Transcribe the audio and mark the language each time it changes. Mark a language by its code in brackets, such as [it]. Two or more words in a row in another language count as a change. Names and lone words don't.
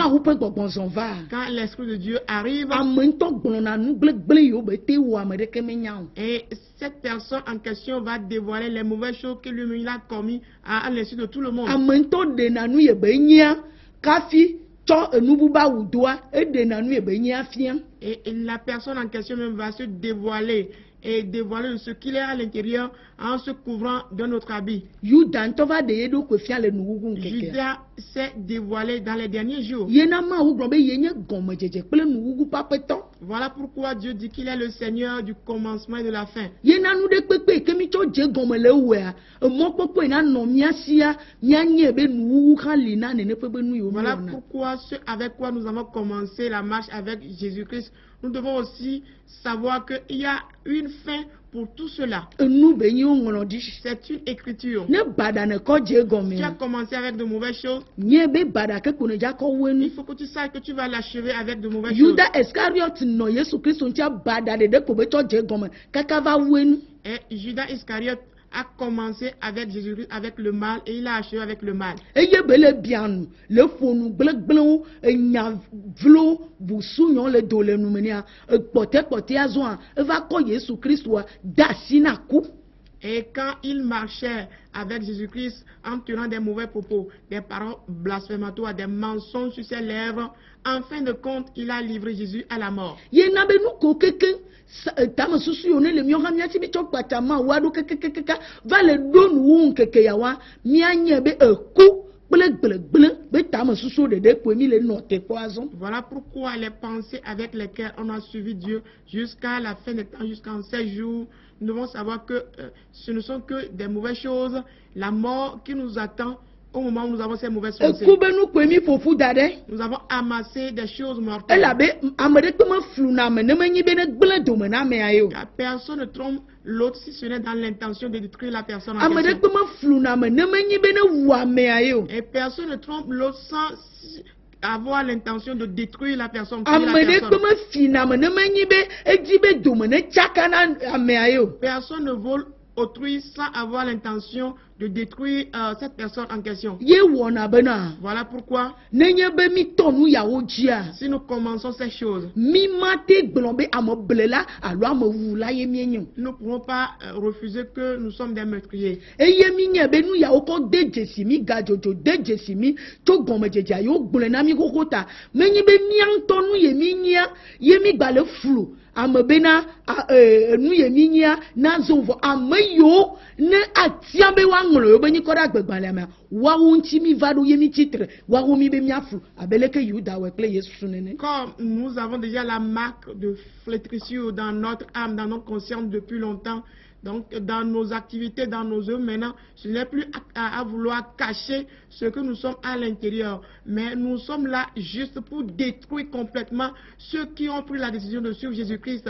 [ee] Mawu ƒe gbɔgbɔ zɔn va. [fr] Quand l'Esprit de Dieu arrive, [ee] Ame ŋutɔ gblɔna nu gblẽgblẽ yiwo be te wɔ ame ɖeke menya o. [fr] et cette personne en question va dévoiler les mauvaises choses que lui-même il a commis à l'insu de tout le monde. [ee] Ame ŋutɔ ɖena nu ye be nyia kafi tsɔ enububa wu doa eɖena nu ye be nyia fia. [fr] Et la personne en question même va se dévoiler et dévoiler ce qu'il est à l'intérieur en se couvrant d'un autre habit. [ee] Yuda ŋutɔ va ɖe ye ɖokui fia le nuwuwu nkekea. [fr] Judas s'est dévoilé dans les derniers jours. [ee] Yena Mawu gblɔ be ye nye gɔmedzedze kple nuwuwu ƒe aƒetɔ. [fr] Voilà pourquoi Dieu dit qu'il est le Seigneur du commencement et de la fin. [ee] Yena nu ɖe kpekpe ke mi tsɔ dze gɔme le wòa emɔkpɔkpɔ yi na nɔ mía sia míanye be nuwuwu hã li na nene ƒe be nu yiwo [fr] Voilà [ee] míewɔna. [fr] pourquoi ce avec quoi nous avons commencé la marche avec Jésus-Christ, nous devons aussi savoir qu'il y a une fin pour tout cela. [ee] Enu be nyi wo ŋlɔ ɖi. [fr] C'est une écriture. [ee] Ne baɖa ne kɔ dze [fr] Tu as [ee] gɔmea. [fr] commencé avec de mauvaises choses, [ee] Nye be baɖa ke ko ne dza kɔ wo [fr] il [ee] enu. [fr] faut que tu saches que tu vas l'achever avec de mauvaises choses. [ee] Yuda Iscariot nɔ Yesu Kristo ŋuti baɖa ɖeɖe ko be tsɔ dze gɔme kaka va wo enu. [fr] Et Judas Iscariote a commencé avec Jésus-Christ, avec le mal, et il a achevé avec le mal. [ee] Eye be le bianu le ƒonu gblẽgblẽwo enya vlo busunyɔ le do le numenia ekpɔtɛkpɔtɛa zɔa eva kɔ Yesu Kristoa de asi na ku. [fr] Et quand il marchait avec Jésus-Christ en tenant des mauvais propos, des paroles blasphématoires, des mensonges sur ses lèvres, en fin de compte, il a livré Jésus à la mort. [ee] Yena be nu ko keke tame susu yiwo ne le míawo hã míasi mi tsɔ kpatsa ma woa ɖo kekekeka va le ɖo nuwo nkeke ya wa míanye be eku kple gblẽgblẽ be tame susu ɖeɖe koe mi le nɔ teƒea zɔm. [fr] Voilà pourquoi les pensées avec lesquelles on a suivi Dieu jusqu'à la fin des temps, jusqu'en ces jours, nous devons savoir que ce ne sont que des mauvaises choses, la mort qui nous attend au moment où nous avons ces mauvaises pensées. [ee] Eku be nu koe mi ƒoƒu da ɖe. [fr] Nous avons amassé des choses mortelles. [ee] Elabe ame ɖekpe me fluna ame ne menyi be ne gblẽ dome na amea ye o. [fr] Car personne ne trompe l'autre si ce n'est dans l'intention de détruire la personne en [ee] Ame [fr] question. [ee] ɖekpe me fluna ame ne menyi be ne wu amea ye o. [fr] Et personne ne trompe l'autre sans avoir l'intention de détruire la personne. Tuer la [ee] ame ɖe [fr] personne. [ee] kpe me fina me ne menyi be edi be dome ne tsaka na amea ye o. [fr] Personne ne vole autrui sans avoir l'intention de détruire cette personne en question. [ee] Ye wɔna bena [fr] Voilà pourquoi, [ee] nenye be mi tɔ nu yawo dzia [fr] si nous commençons ces choses, [ee] mi ma te gblɔ be ame ble la alo ame wu la ye mi nye o. [fr] nous ne pouvons pas refuser que nous sommes des meurtriers. [ee] Eye mi nye be nu yawo kɔ de dzesi mi gadzodzo de dzesi mi tso gɔmedzedzea yewo gblɔe na mi xoxo ta menyi be mia ŋutɔ nu ye mi nyia ye mi gba le flu ame bena nu ye mi nyia na zɔ vɔ ame yiwo ne atia be wa ŋlɔ yewo be nyi kɔ ɖe agbegbalẽa mea woawo ŋuti mi va ɖo ye mi tsitre woawo mi be mia flu abe leke Yuda wɔe kple Yesu nene. [fr] Comme nous avons déjà la marque de flétrissure dans notre âme, dans notre conscience depuis longtemps, donc dans nos activités, dans nos œuvres maintenant, ce n'est plus à vouloir cacher ce que nous sommes à l'intérieur, mais nous sommes là juste pour détruire complètement ceux qui ont pris la décision de suivre Jésus-Christ.